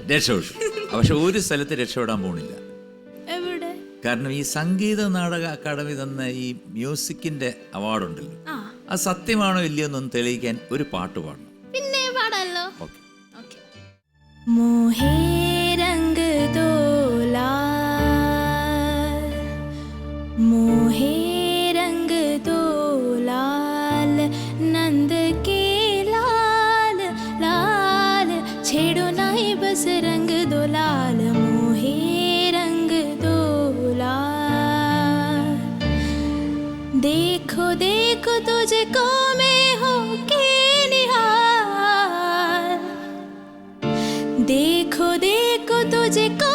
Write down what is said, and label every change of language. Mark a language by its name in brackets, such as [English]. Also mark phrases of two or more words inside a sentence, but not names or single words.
[Malayalam] പക്ഷെ ഒരു സ്ഥലത്ത് രക്ഷപ്പെടാൻ പോണില്ല. കാരണം ഈ സംഗീത നാടക അക്കാദമി തന്ന ഈ മ്യൂസിക്കിന്റെ അവാർഡുണ്ടല്ലോ, അത് സത്യമാണോ ഇല്ലയോ എന്നൊന്ന് തെളിയിക്കാൻ ഒരു പാട്ട് പാടണം. പിന്നെ പാടാലോ. [Hindi] मोहे रंग दो लाल, मोहे रंग दो लाल, നंद के लाल लाल, छेड़ो नहीं बस रंग दो लाल, मोहे रंग दो लाल। देखो देखो तुझको मैं हो के निहाल, देखो देखो तुझको